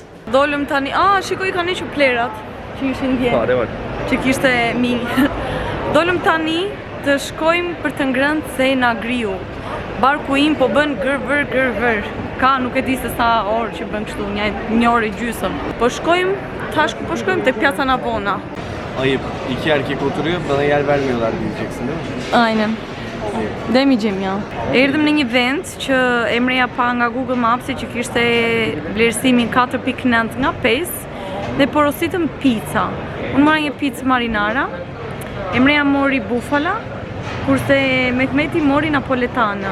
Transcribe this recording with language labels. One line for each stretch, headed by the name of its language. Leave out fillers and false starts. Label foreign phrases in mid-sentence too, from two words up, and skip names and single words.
Albanian: Dolëm tani, shikoj kanë hequr plerat që ishin dje.
Turkish: Fare var.
Albanian: Që kishte minj. Dolëm tani të shkojmë për të ngrënë se na griu. Barku im po bën gërvër. Ka nuk e di se sa orë që bën kështu, një orë e gjysëm. Po shkojmë, tash ku po shkojmë tek Piazza Navona.
Turkish: Ayıp. 2 erkek oturuyor, bana yer vermiyorlar diyeceksin değil mi? Aynen. Demeyeceğim ya.
Albanian: Erdhëm në një vend që emreja pa nga Google Maps që kishte vlerësimin 4.9 nga 5 dhe porositëm pizza. Unë mora një pizza marinara, emreja mori bufala, kurse Mehmeti mori napoletana.